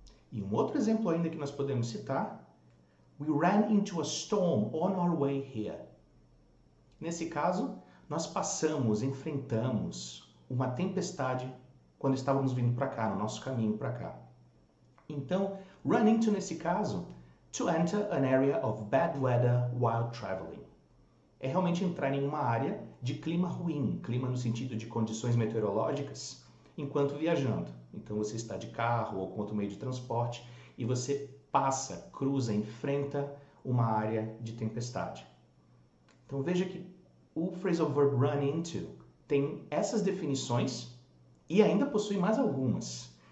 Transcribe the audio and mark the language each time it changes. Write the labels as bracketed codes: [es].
[pt] E um outro exemplo ainda que nós podemos citar, [en] we ran into a storm on our way here. [pt] Nesse caso, nós passamos, enfrentamos uma tempestade quando estávamos vindo para cá, no nosso caminho para cá. [en] Então, run into [pt] nesse caso, [en] to enter an area of bad weather while traveling. [pt] É realmente entrar em uma área de clima ruim, clima no sentido de condições meteorológicas, enquanto viajando. Então você está de carro ou com outro meio de transporte e você passa, cruza, enfrenta uma área de tempestade. Então veja que o phrasal verb run into tem essas definições e ainda possui mais algumas.